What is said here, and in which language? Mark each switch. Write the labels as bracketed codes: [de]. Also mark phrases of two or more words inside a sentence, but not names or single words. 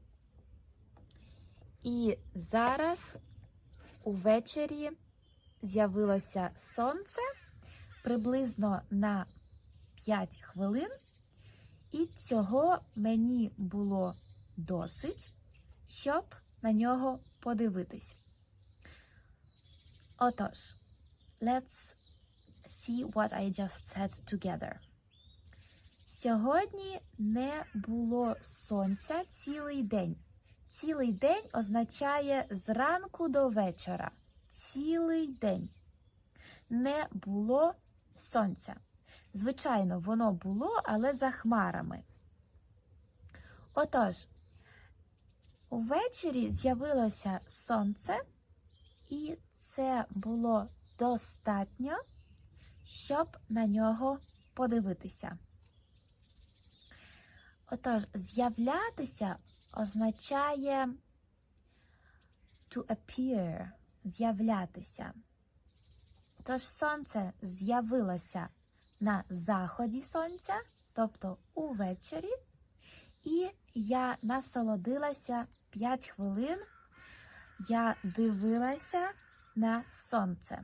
[uk] І зараз увечері з'явилося сонце приблизно на 5 хвилин. І цього мені було досить, щоб на нього подивитись. Отож, [en] let's see what I just said together. [uk] Сьогодні не було сонця цілий день. Цілий день означає зранку до вечора. Цілий день. Не було сонця. Звичайно, воно було, але за хмарами. Отож, увечері з'явилося сонце, і це було достатньо, щоб на нього подивитися. Отож, з'являтися означає [en] to appear, [uk] з'являтися. Тож сонце з'явилося на заході сонця, тобто увечері, і я насолодилася 5 хвилин, я дивилася на сонце.